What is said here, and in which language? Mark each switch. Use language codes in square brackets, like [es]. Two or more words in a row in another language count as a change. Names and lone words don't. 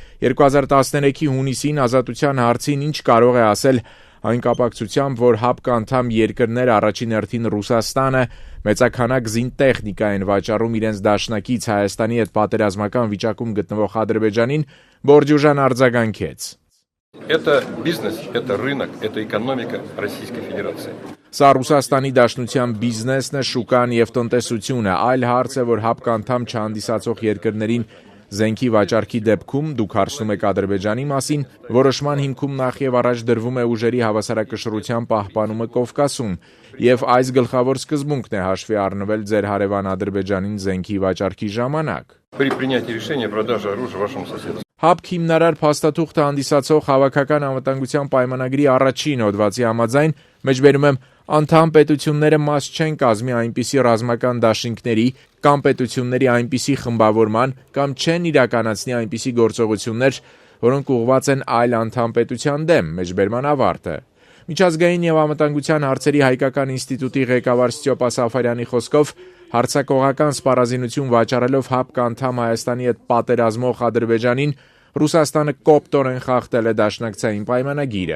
[hy] 2013-ի հունիսին ազատության հարցին ինչ կարող է ասել այն կապակցությամբ, որ ՀԱՊԿ անդամ երկրներ առաջին հերթին Ռուսաստանը մեծաքանակ զինտեխնիկա են վաճառում իրենց դաշնակից Հայաստանի հետ պատերազմական վիճակում գտնվող Ադրբեջանին, Բորդյուժան արձագանքեց. [ru] Это бизнес, это рынок, это экономика Российской Федерации. [hy] Սա Ռուսաստանի Դաշնության բիզնեսն է, շուկան եւ տնտեսությունը, այլ հարց է, որ ՀԱՊԿ անդամ չհանդիսացող երկրներին զենքի վաճառքի դեպքում դուք հարցնում եք Ադրբեջանի մասին, որոշման հիմքում նախ եւ առաջ դրվում է ուժերի հավասարակշռության պահպանումը Կովկասում, եւ այս գլխավոր սկզբունքն է հաշվի առնվել ձեր հարևան Ադրբեջանին զենքի վաճառքի ժամանակ։ [ru] При принятии решения о продаже оружия вашему соседу. [hy] ՀԱՊԿ հիմնարար փաստաթուղթը հանդիսացող հավաքական անվտանգության պայմանագրի առաջին հոդվածի համաձայն, մեջբերում եմ, անդամ պետությունները մաս չեն կազմի այնպիսի ռազմական դաշինքների կամ պետությունների այնպիսի խմբավորման կամ չեն իրականացնի այնպիսի գործողություններ, որոնք ուղղված են այլ անդամ պետության դեմ, մեջբերման ավարտը։ Միջազգային եւ անվտանգության հարցերի հայկական ինստիտուտի ղեկավար Ստյոպա Սաֆարյանի խոսքով հարձակողական սպառազինություն վաճառելով ՀԱՊԿ անդամ Հայաստանի հետ պատերազմող Ադրբեջանին Ռուսաստանը կոպտորեն խախտել է դաշնակցային պայմանագիրը։